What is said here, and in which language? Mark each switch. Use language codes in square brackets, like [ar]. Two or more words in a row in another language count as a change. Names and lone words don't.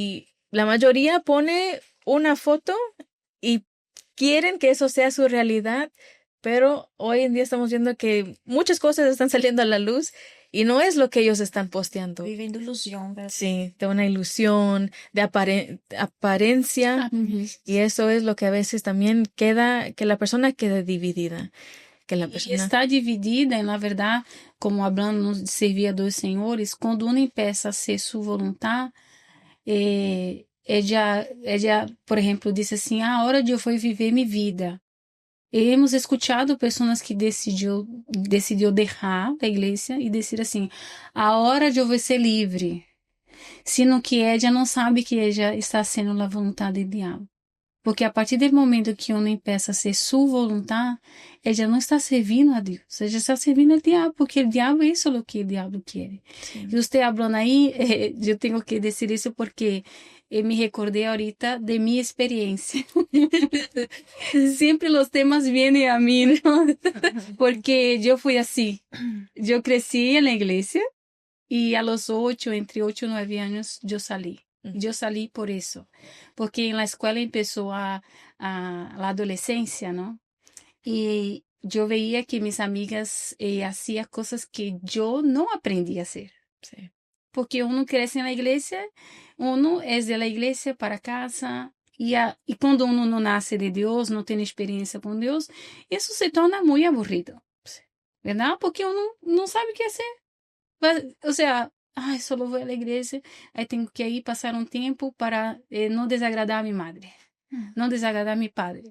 [es] Y la mayoría pone una foto y quieren que eso sea su realidad, pero hoy en día estamos viendo que muchas cosas están saliendo a la luz y no es lo que ellos están posteando. Viven de ilusión, ¿verdad? Sí, de una ilusión, de apariencia, y eso es lo que a veces también queda, que la persona quede dividida. Que la [pt] E [es] persona... [pt] está dividida, na verdade, [es] como hablamos [pt] de servir a dois senhores, quando uma empieza a ser sua vontade, ella, por exemplo, disse assim, a hora de eu for viver minha vida. E [es] hemos escuchado [pt] pessoas que decidiu deixar a igreja e decidir assim, a hora de eu vou ser livre, [es] sino que ella [pt] não sabe que ella está sendo a vontade do diabo. Porque a partir do momento que [es] uno empieza [pt] a ser sua vontade, ella não está servindo a Deus, ella está servindo ao diabo, porque o diabo é isso o que o diabo quer. [es] Sí. [pt] E você falando aí, eu tenho que dizer isso porque me recordei ahorita de minha experiência. Sempre os temas vêm a mim, ¿no? Porque eu fui assim. Eu cresci na igreja e [es] a los [pt] 8, entre 8 e 9 anos, eu salí. Eu salí por isso, porque na escola começou a adolescência, não? E eu veia que minhas amigas faziam coisas que eu não aprendi a fazer. [es] Sí. [pt] Porque uno cresce na igreja, uno é da igreja para casa, e quando uno não nasce de Deus, não tem experiência com Deus, isso se torna muito aburrido, verdade? Porque uno não sabe o que fazer. Ou seja, só vou à igreja, aí tenho que ir passar um tempo para não desagradar a minha madre, não desagradar a meu padre.